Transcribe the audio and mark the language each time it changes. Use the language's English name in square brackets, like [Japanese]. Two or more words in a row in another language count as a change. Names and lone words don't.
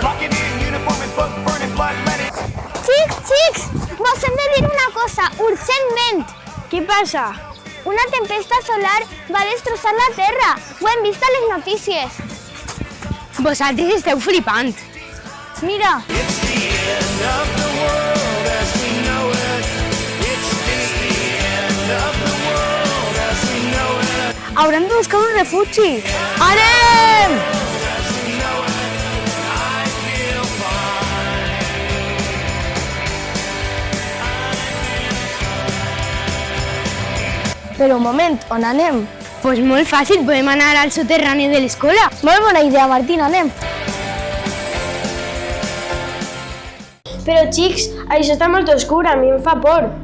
[English] Locking in, uniform and book, burning blood, let it. [Catalan] Xics, vos hem de dir una cosa, urgentment. Què passa? Una tempesta solar va destrossar la Terra. Ho hem vist a les notícies. Vosaltres esteu flipant. Mira, [English] It's the end of the world as we know it. It's the end of the world as we know it. [Catalan] Haurem de buscar un refugi. Anem! [English] As we know it, I feel fine. [Catalan] Però un moment, on anem? Pues molt fàcil, podem anar al soterrani de l'escola. Molt bona idea, Martina, anem. Però, xics, això està molt oscur, a mi em fa por.